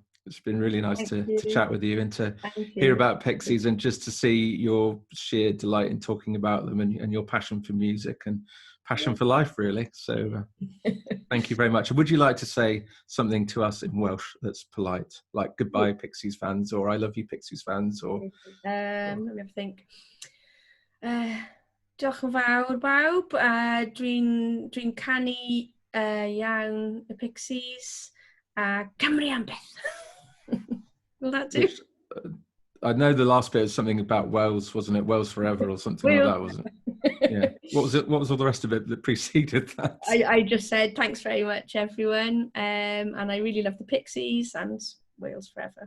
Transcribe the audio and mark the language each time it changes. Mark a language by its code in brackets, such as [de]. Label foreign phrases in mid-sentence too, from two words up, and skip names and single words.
[en] It's been really nice to chat with you and to hear about Pixies and just to see your sheer delight in talking about them and your passion for music and passion for life, really. So thank you very much. Would you like to say something to us in Welsh that's polite, like goodbye Pixies fans, or I love you Pixies fans, or let me have a think. [cy] Diolch yn fawr bawb. Dwi'n canu iawn y Pixies a Cymru am beth. [en] Will that do? I know the last bit was something about Wales, wasn't it? Wales forever or something like that, wasn't it? Yeah. What was it? What was all the rest of it that preceded that? I just said thanks very much, everyone, and I really love the Pixies and Wales forever.